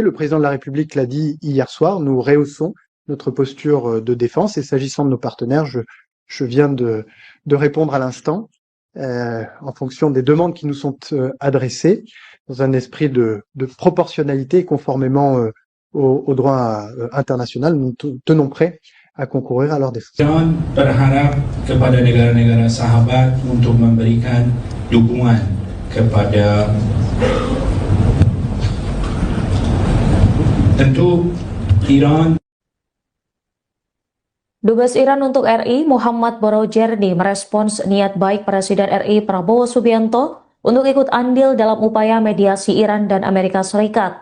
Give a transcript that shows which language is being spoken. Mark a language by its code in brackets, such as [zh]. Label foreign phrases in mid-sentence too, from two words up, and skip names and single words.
[fr] Le président de la République l'a dit hier soir, nous rehaussons notre posture de défense et s'agissant de nos partenaires, je viens de répondre à l'instant. En fonction des demandes qui nous sont adressées, dans un esprit de proportionnalité, conformément au droit international, nous tenons prêts à concourir à leur défense. [id] Jangan berharap kepada negara-negara sahabat untuk memberikan dukungan kepada tentu Iran. Dubes Iran untuk RI, Muhammad Borojerdi, merespons niat baik Presiden RI Prabowo Subianto untuk ikut andil dalam upaya mediasi Iran dan Amerika Serikat.